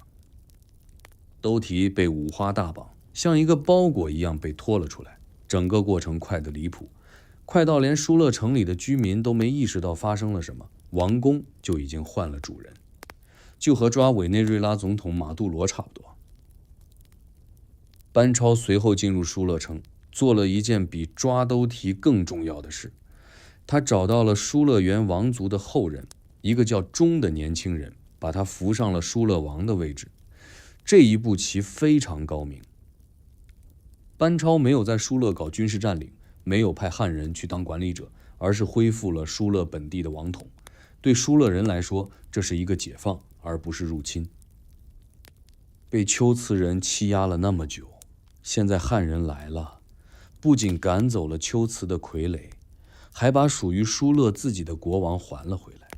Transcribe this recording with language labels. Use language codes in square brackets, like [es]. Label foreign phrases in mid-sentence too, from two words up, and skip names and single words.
[zh] 兜提被五花大綁，像一個包裹一樣被拖了出來，整個過程快得離譜，快到連疏勒城裡的居民都沒意識到發生了什麼，王宮就已經換了主人，就和抓委內瑞拉總統馬杜羅差不多。班超隨後進入疏勒城，做了一件比抓兜提更重要的事，他找到了疏勒原王族的後人，一個叫忠的年輕人，把他扶上了疏勒王的位置。這一步棋非常高明。班超沒有在疏勒搞軍事佔領，沒有派漢人去當管理者，而是恢復了疏勒本地的王統。對疏勒人來說，這是一個解放，而不是入侵。被龜茲人欺壓了那麼久，現在漢人來了，不僅趕走了龜茲的傀儡，還把屬於疏勒自己的國王還了回來。